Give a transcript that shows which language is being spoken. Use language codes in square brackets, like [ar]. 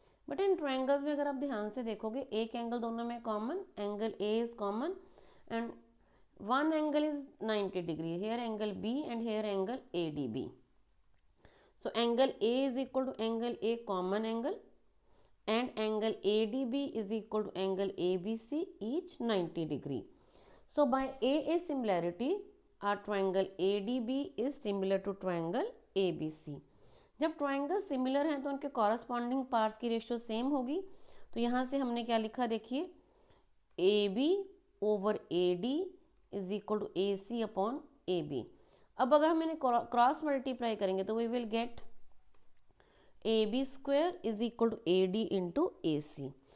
[en] but in triangles [hi] में अगर आप ध्यान से देखोगे एक एंगल दोनों में common, [en] Angle A is common and one angle is 90 degree. Here angle B and here angle ADB. So angle A is equal to angle A common angle and angle ADB is equal to angle ABC, each 90 degree. So by AA similarity, our triangle ADB is similar to triangle ABC. [hi] जब triangle similar हैं तो उनके corresponding parts की ratio same होगी. तो यहाँ से हमने क्या लिखा देखिए, [en] AB over AD is equal to AC upon AB. [hi] अब अगर हम इन्हें क्रॉस मल्टीप्लाई करेंगे तो [en] We will get AB square is equal to AD into AC.